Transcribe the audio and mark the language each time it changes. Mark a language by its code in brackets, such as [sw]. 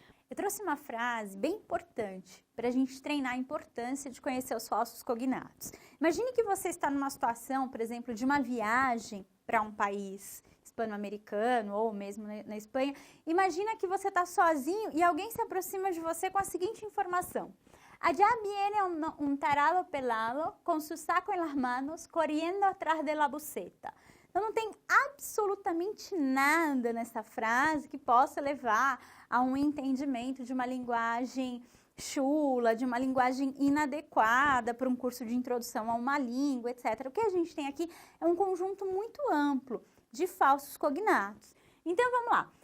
[pt] Eu trouxe uma frase bem importante para a gente treinar a importância de conhecer os falsos cognatos. Imagine que você está numa situação, por exemplo, de uma viagem para um país hispano-americano ou mesmo na Espanha. Imagina que você está sozinho e alguém se aproxima de você com a seguinte informação. [es] Allá viene un tarado pelado con su saco en las manos corriendo atrás de la buceta. [pt] Então, não tem absolutamente nada nessa frase que possa levar a um entendimento de uma linguagem chula, de uma linguagem inadequada para um curso de introdução a uma língua, etc. O que a gente tem aqui é um conjunto muito amplo de falsos cognatos. Então, vamos lá.